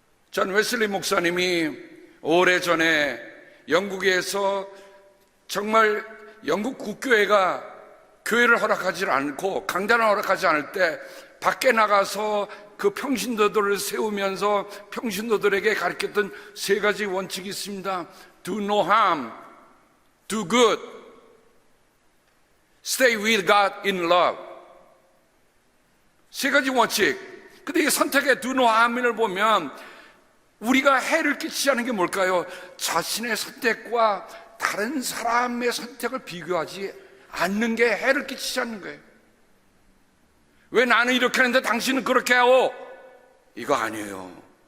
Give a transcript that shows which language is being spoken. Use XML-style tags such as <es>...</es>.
<ko>전 웨슬리 목사님이 오래전에 영국에서 정말 영국 국교회가 교회를 허락하지 않고 강단을 허락하지 않을 때 밖에 나가서 그 평신도들을 세우면서 평신도들에게 가르쳤던 세 가지 원칙이 있습니다.</ko> <en>Do no harm, do good, stay with God in love.</en> <ko>세 가지 원칙. 근데 이 선택의</ko> <en>do no harm</en> <ko>을 보면 우리가 해를 끼치지 않은 게 뭘까요? 자신의 선택과 다른 사람의 선택을 비교하지 않는 게 해를 끼치지 않는 거예요. 왜 나는 이렇게 하는데 당신은 그렇게 하오? 이거 아니에요.</ko>